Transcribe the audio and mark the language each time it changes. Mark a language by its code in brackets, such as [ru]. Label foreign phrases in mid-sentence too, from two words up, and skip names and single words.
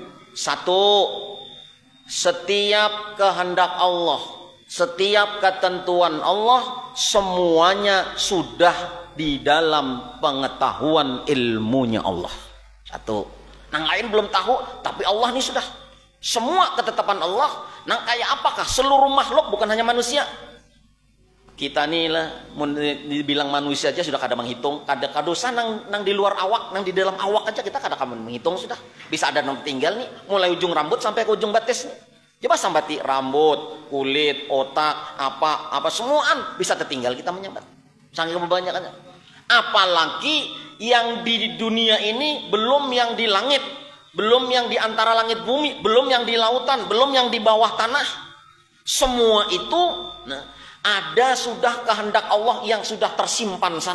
[id] Satu, setiap kehendak Allah, setiap ketentuan Allah, semuanya sudah di dalam pengetahuan ilmunya Allah. Satu. [bjn] Nang lain belum tahu, tapi Allah ini sudah. [id] Semua ketetapan Allah. Nang kayak apakah? Seluruh makhluk, bukan hanya manusia. Kita nih lah, dibilang manusia aja sudah kadang menghitung. [bjn] Kadosa nang di luar awak, nang di dalam awak aja kita kadang menghitung sudah. Bisa ada nang tinggal nih, mulai ujung rambut sampai ke ujung batis nih. Coba sambati rambut, kulit, otak, apa semuaan bisa tertinggal kita menyambat. [id] Saking kebanyakannya. Apalagi yang di dunia ini belum yang di langit, belum yang di antara langit bumi, belum yang di lautan, belum yang di bawah tanah. Semua itu ada sudah kehendak Allah yang sudah tersimpan sana.